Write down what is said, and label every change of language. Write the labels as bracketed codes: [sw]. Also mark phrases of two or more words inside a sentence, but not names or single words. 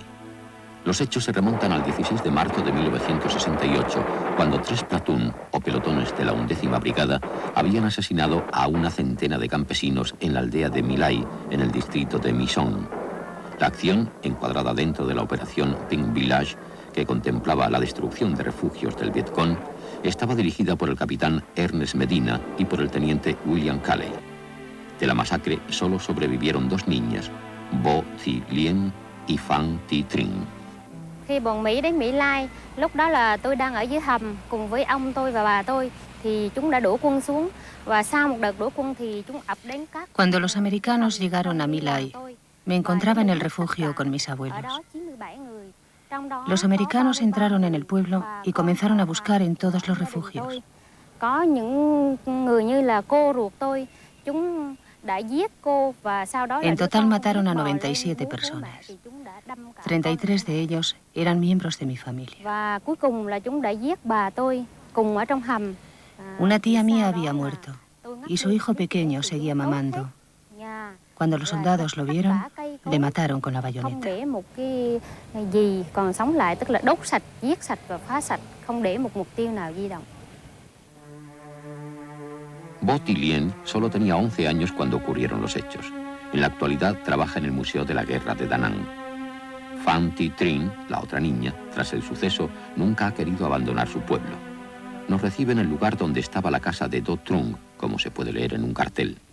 [es] Los hechos se remontan al 16 de marzo de 1968, cuando [en] 3 platoon [es] o pelotones de la 11ª Brigada habían asesinado a una centena de campesinos en la aldea de My Lai, en el distrito de My Son. La acción, encuadrada dentro de la operación [en] Pink Village, [es] que contemplaba la destrucción de refugios del Vietcong, estaba dirigida por el capitán Ernest Medina y por el teniente William Calley. De la masacre solo sobrevivieron 2 niñas, Bo Thi Lien y Phan Thi Trinh. [vi] Khi bọn Mỹ đến My Lai, lúc đó là tôi đang ở dưới hầm cùng với ông tôi và bà tôi, thì chúng đã đổ quân xuống và sau một đợt đổ quân thì chúng ập đến các. [es] Cuando los americanos llegaron a My Lai, me encontraba en el refugio con mis abuelos. Los americanos entraron en el pueblo y comenzaron a buscar en todos los refugios. [vi] Có những người như là cô ruột tôi, chúng đã giết cô và sau đó. [es] En total mataron a 97 personas. 33 de ellos eran miembros de mi familia. [vi] Và cuối cùng là chúng đã giết bà tôi cùng ở trong hầm. [es] Una tía mía había muerto y su hijo pequeño seguía mamando. Cuando los soldados lo vieron, le mataron con la bayoneta. [vi] Không để một cái gì còn sống lại, tức là đốt sạch, giết sạch và phá sạch, không để một mục tiêu nào di động. [es] Bo Thi Lien solo tenía 11 años cuando ocurrieron los hechos. En la actualidad trabaja en el Museo de la Guerra de Da Nang. Phan Thi Trinh, la otra niña, tras el suceso, nunca ha querido abandonar su pueblo. Nos recibe en el lugar donde estaba la casa de Do Trung, como se puede leer en un cartel.